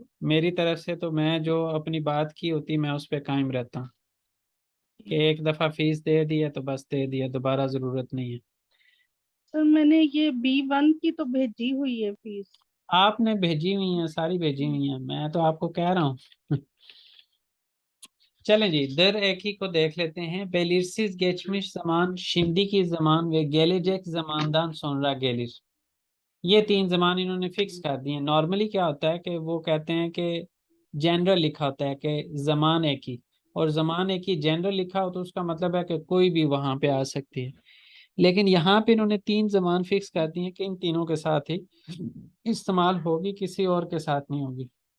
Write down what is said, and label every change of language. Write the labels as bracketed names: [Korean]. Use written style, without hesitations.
[Hindi] मेरी तरफ से तो मैं जो अपनी बात की होती मैं उस पर कायम रहता हूँ कि एक दफ़ा फीस दे दी है तो बस दे दिया, दोबारा ज़रूरत नहीं है। सर मैंने ये B1 की तो भेजी हुई है फीस। आपने भेजी हुई है, सारी भेजी हुई है, मैं तो आपको कह रहा हूँ। चलें जी, दर एक ही को देख लेते हैं। [Turkish] बेलिरसिस geçmiş zaman, şimdiki zaman ve gelecek zamandan sonra gelir। [Hindi] ये 3 जमान इन्होंने फिक्स कर दिए हैं। नॉर्मली क्या होता है कि वो कहते हैं कि जनरल लिखा होता है कि जमान एक ही, और जमान एक ही जनरल लिखा हो तो उसका मतलब है कि कोई भी वहां पे आ सकती है। लेकिन यहाँ पे इन्होंने 3 जमान फिक्स कर दिए हैं कि इन तीनों के साथ ही इस्तेमाल होगी, किसी और के साथ नहीं होगी।